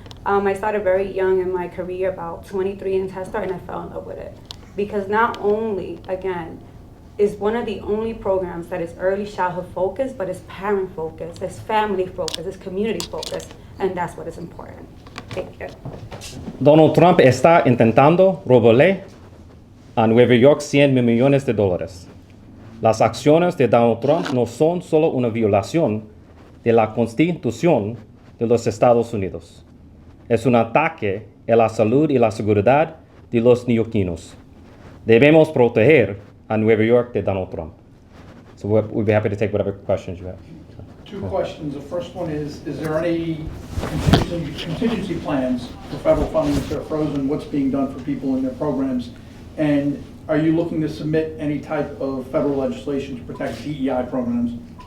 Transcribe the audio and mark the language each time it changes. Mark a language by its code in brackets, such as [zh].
[en] I started very young in my career, about 23 in Head Start, and I fell in love with it. Because not only, again, is one of the only programs that is early childhood focused, but it's parent focused, it's family focused, it's community focused, and that's what is important. Thank you. [es] Donald Trump está intentando robarle a Nueva York 100 millones de dólares. Las acciones de Donald Trump no son solo una violación de la Constitución de los Estados Unidos. Es un ataque a la salud y la seguridad de los neoyorquinos. Debemos proteger a Nueva York de Donald Trump. [en] So we'd be happy to take whatever questions you have. Two questions. The first one is there any contingency plans for federal funding that are frozen? What's being done for people in their programs? And are you looking to submit any type of federal legislation to protect DEI programs?